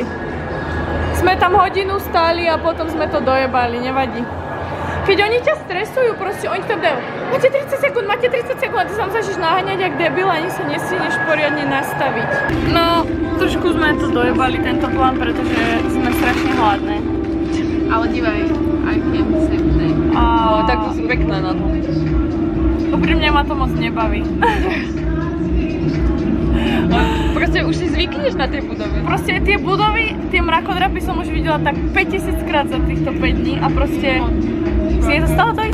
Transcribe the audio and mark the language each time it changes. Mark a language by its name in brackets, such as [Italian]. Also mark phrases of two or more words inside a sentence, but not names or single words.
[Slovak] Sme tam hodinu stáli a potom sme to dojebali, nevadí. Keď oni ťa stresujú, proste oni tam dajú máte 30 sekúnd, a ty sa musíš naháňať jak debil, ani sa nestihneš poriadne nastaviť. No, trošku sme to dojebali, tento plán, pretože sme strašne hladné. Ale dívaj, [English] I can't say thing. [Slovak] Tak to sú pekné na to. Úprimne ma to moc nebaví. Proste už si zvykneš na tie budovy. Proste tie budovy, tie mrakodrapy som už videla tak 5000 krát za týchto 5 dní a proste si je to stále to.